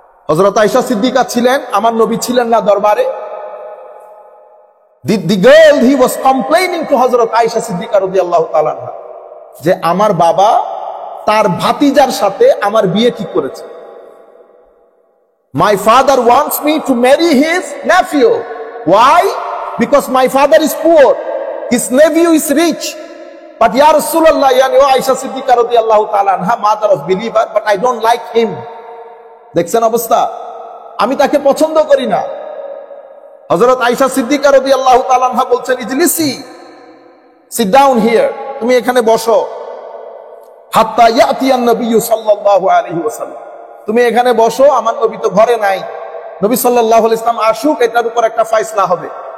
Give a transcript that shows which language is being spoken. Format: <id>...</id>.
<bn>হযরত আয়েশা সিদ্দিকা ছিলেন, আমার নবী ছিলেন না দরবারে।</bn> <en>The girl, he was complaining to</en> <bn>হযরত আয়েশা সিদ্দিকা রাদিয়াল্লাহু তাআলা আনহা যে আমার বাবা তার ভাতিজার সাথে আমার বিয়ে ঠিক করেছে।</bn> <en>My father wants me to marry his nephew. Why? Because my father is poor, his nephew is rich. But ya Rasulullah, yani Aisha Siddiqa radiyallahu ta'ala anha, mother of believer, but I don't like him.</en> <bn>দেখছেন অবস্থা, আমি তাকে পছন্দ করি না। হযরত আয়েশা সিদ্দিকা রাদিয়াল্লাহু তাআলা আনহা বলছেন,</bn> <ar>ইজলিসি,</ar> <en>sit down here,</en> <bn>তুমি এখানে বসো।</bn> <ar>হাত্তা ইয়াতিয়ান</ar> <bn>নবী সাল্লাল্লাহু আলাইহি ওয়াসাল্লাম, তুমি এখানে বসো, আমার নবী তো ঘরে নাই, নবী সাল্লাল্লাহু আলাইহি ওয়াসাল্লাম আসুক, এটার উপর একটা ফয়সালা হবে।</bn>